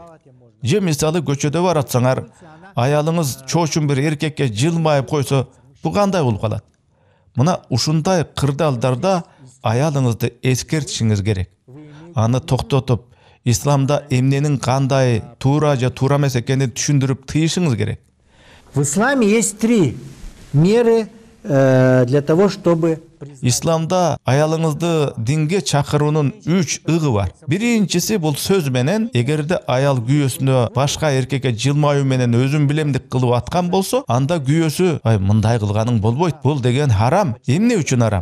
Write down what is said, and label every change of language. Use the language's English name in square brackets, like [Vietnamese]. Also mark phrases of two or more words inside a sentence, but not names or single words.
[Kyrgyz] Же мисалы көчөдө баратсаңар, аялыңыз чоочун бир эркекке жылмайып койсо, бул кандай болуп калат? Мына ушундай кырдаалдарда аялыңызды эскертишиңиз керек. аны токтотуп, исламда эмненин кандай туура же туура эмес экенин түшүндүрүп тыйышыңыз керек. [Russian] В исламе есть 3 меры для того, чтобы... [Kyrgyz] Исламда аялыңызды динге чакыруунун 3 ыгы бар. Биринчиси бул сөз менен, эгерде аял күйөөсүнө башка эркекке жылмаюу менен өзүн билемдик кылып аткан болсо, анда күйөөсү, "Ай, мындай кылганың болбойт. Бул деген харам." Эмне үчүн харам?